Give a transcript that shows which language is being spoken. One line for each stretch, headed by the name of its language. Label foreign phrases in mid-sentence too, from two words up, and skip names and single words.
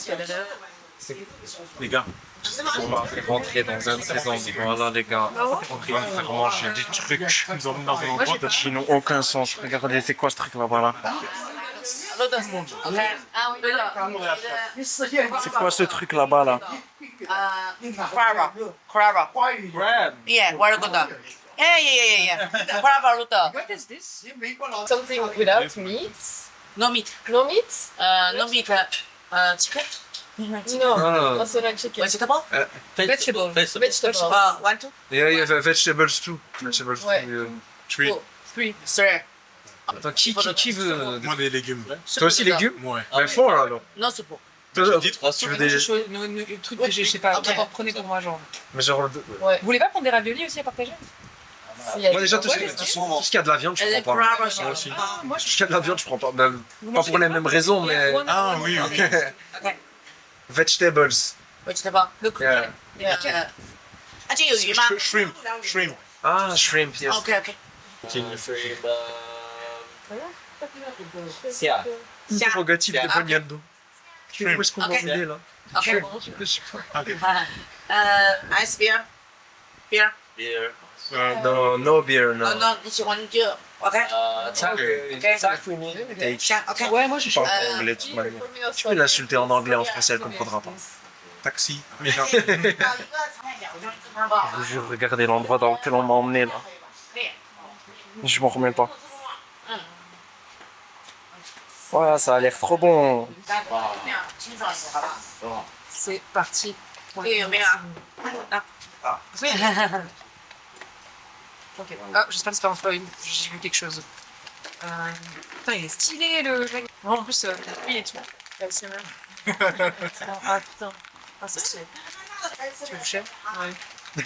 French: Les gars. On m'a fait rentrer dans un de ces endroits là, les gars. On vient me faire manger des trucs Ils nous emmènent dans un endroit qui n'ont aucun sens. Regardez, c'est quoi ce truc là-bas là? C'est quoi ce truc là-bas là?
English: Crab. Yeah, very good. Yeah. Crab root. What is this? Something without meat? No meat. No meat? No meat. Chicken. No. Also like chicken. Vegetable. Vegetable. Vegetable. One, two, Yeah, vegetables too. Vegetables too. Ouais. Three. Three. three.
French: Attends, qui veut... Moi, des légumes. Toi aussi légumes? Ouais. Ben fort alors.
English: No soup.
French: Tu veux des... Un truc végé, je sais pas. Ok. D'abord, prenez pour moi, genre. Mais genre... Ouais. Vous voulez pas prendre des raviolis aussi à partager? Moi déjà, tout ce qui a de la viande, je Elle est prends pas. crab Moi aussi. Moi, Tout ce qui a de la viande, je prends pas. Ben, pas pour les mêmes raisons, mais... Ah oui, oui.
English: Vegetables. Vegetable. Yeah. Yeah.
Chinese: 啊，这有鱼吗
English: Shrimp. Ah, shrimp, yes. ？OK OK。 Sia.
French: Interrogatif de Ah. Bonialdo. Où est-ce qu'on va Ok. vider là?
English: OK。 Ice beer. Beer. Beer. No, no beer, no. non，
Chinese: 你喜欢就 OK。
English: Take.
Chinese: 香 OK。
French: Ouais, moi, je Je parle pas anglais de toute manière. Tu peux l'insulter en anglais, en français, elle comprendra pas. Taxi. Je vous jure, regardez l'endroit dans lequel on m'a emmené là. Je m'en remets pas. Voilà, ça a l'air trop bon. C'est parti.
Chinese: 这个有没有啊？
French: Ok. Ah, j'espère que c'est pas un foil. J'ai vu quelque chose. Putain, il est stylé le. En plus, il est tout. C'est même. Ah putain. Ah, c'est stylé. Tu veux le chef? Ouais.